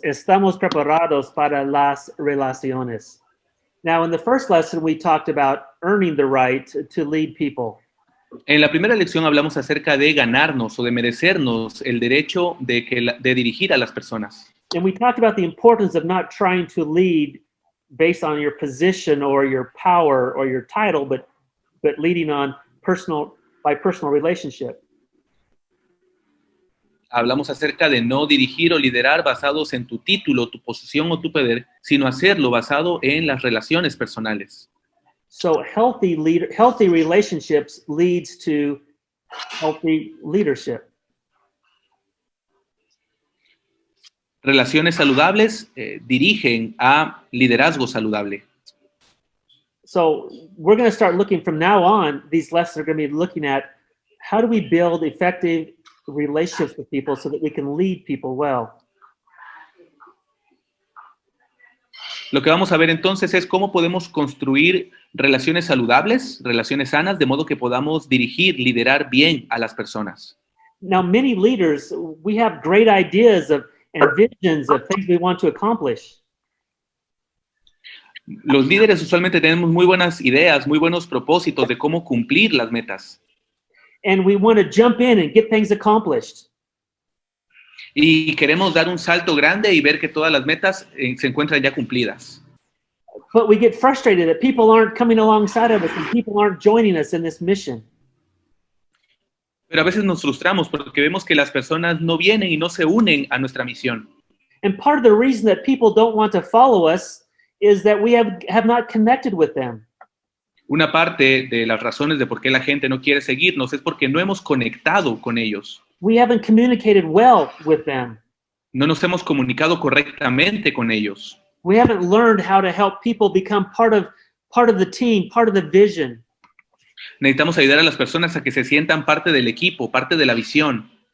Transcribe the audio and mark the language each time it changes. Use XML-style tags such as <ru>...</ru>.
<es>Estamos preparados para las relaciones.</es> <en>Now, in the first lesson, we talked about earning the right to lead people.</en> <es>En la primera lección hablamos acerca de ganarnos o de merecernos el derecho de dirigir a las personas.</es> <en>And we talked about the importance of not trying to lead based on your position or your power or your title, but leading on personal relationship.</en> <es>Hablamos acerca de no dirigir o liderar basados en tu título, tu posición o tu poder, sino hacerlo basado en las relaciones personales.</es> <en>So healthy relationships leads to healthy leadership.</en> <es>Relaciones saludables dirigen a liderazgo saludable.</es> <en>So we're going to start looking from now on, these lessons are going to be looking at how do we build effective relationships with people so that we can lead people well.</en> <es>Lo que vamos a ver entonces es cómo podemos construir relaciones saludables, relaciones sanas, de modo que podamos dirigir, liderar bien a las personas.</es> <en>Now, many leaders, we have great ideas and visions of things we want to accomplish.</en> <es>Los líderes usualmente tenemos muy buenas ideas, muy buenos propósitos de cómo cumplir las metas.</es> <en>And we want to jump in and get things accomplished.</en> <es>Y queremos dar un salto grande y ver que todas las metas se encuentran ya cumplidas.</es> <en>But we get frustrated that people aren't coming alongside of us and people aren't joining us in this mission.</en> <es>Pero a veces nos frustramos porque vemos que las personas no vienen y no se unen a nuestra misión.</es> <en>And part of the reason that people don't want to follow us is that we have not connected with them.</en> <es>Una parte de las razones de por qué la gente no quiere seguirnos es porque no hemos conectado con ellos.</es> <en>We haven't communicated well with them.</en> <es>No nos hemos comunicado correctamente con ellos.</es> <en>We haven't learned how to help people become part of the team, part of the vision.</en> <es>Necesitamos ayudar a las personas a que se sientan parte del equipo, parte de la visión.</es>